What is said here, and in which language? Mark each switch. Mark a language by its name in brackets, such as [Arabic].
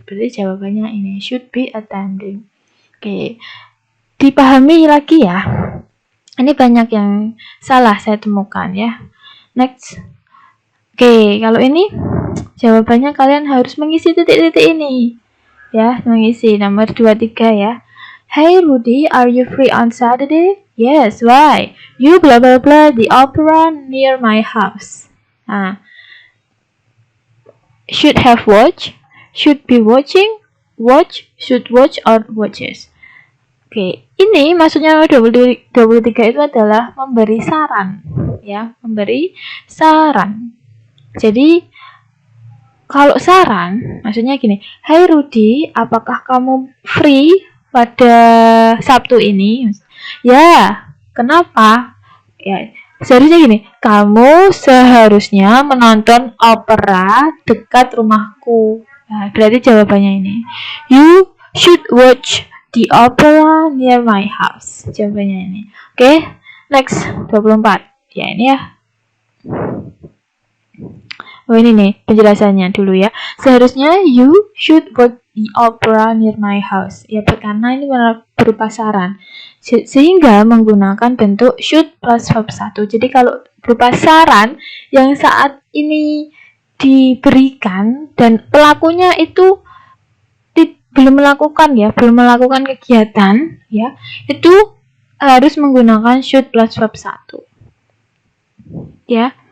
[Indonesian] Berarti jawabannya ini [English] should be attending. [Indonesian] Oke, dipahami lagi ya. Ini banyak yang salah saya temukan ya. Next. Oke, kalau ini jawabannya kalian harus mengisi titik-titik ini. Ya, mengisi nomor 23 ya. [English] Hey Rudy, are you free on Saturday? Yes, why? You blah blah blah the opera near my house. Nah, should have watched, should be watching, watch, should watch, or watches. [Indonesian] Oke, ini maksudnya 23 itu adalah memberi saran, ya, memberi saran. Jadi kalau saran, maksudnya gini, Hai Rudy, apakah kamu free pada Sabtu ini? Ya, kenapa? Ya, Seharusnya gini, kamu seharusnya menonton opera dekat rumahku. Nah, berarti jawabannya ini. [English] You should watch the opera near my house. [Indonesian] Jawabannya ini. Oke, next 24. Ya ini ya. Oh ini nih penjelasannya dulu ya. Seharusnya [English] you should watch the opera near my house. [Indonesian] Ya karena ini berupa saran. Sehingga menggunakan bentuk should plus verb 1. Jadi kalau berupa saran yang saat ini diberikan dan pelakunya itu belum melakukan kegiatan ya, itu harus menggunakan should plus verb 1. Ya.